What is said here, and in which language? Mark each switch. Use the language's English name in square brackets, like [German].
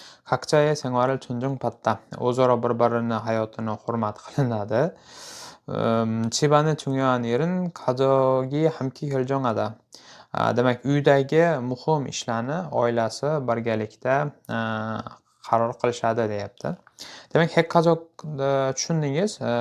[Uzbek] Kakchaye [Korean] 생활을 존중받다, [Uzbek] o'zaro bir-birini hayotini hurmat qilinadi. [Korean] 집안의 중요한 일은 가족이 함께 결정하다. [Uzbek] Demak, uydagi muhim ishlarni oilasi birgalikda qaror qilishadi deyapti. Demak, 핵가족ni tushundingiz.